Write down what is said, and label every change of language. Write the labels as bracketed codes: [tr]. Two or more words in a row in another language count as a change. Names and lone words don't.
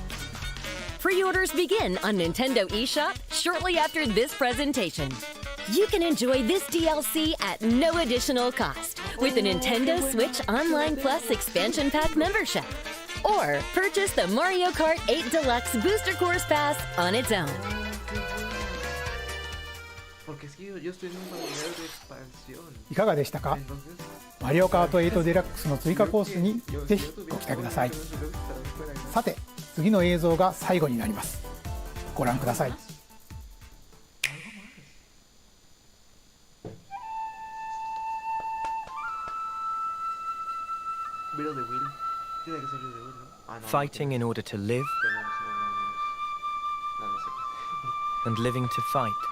[en] Pre-orders begin on Nintendo eShop shortly after this presentation. You can enjoy this DLC at no additional cost with the Nintendo Switch Online Plus Expansion Pack membership, or purchase the Mario Kart 8 Deluxe Booster Course Pass on its own. [es] Porque es que yo estoy en un nivel de expansión. [ja] いかがでしたか？マリオカート8デラックスの追加コースにぜひご期待ください。さて、次の映像が最後になります。ご覧ください。 [en] Fighting in order to live, and living to fight.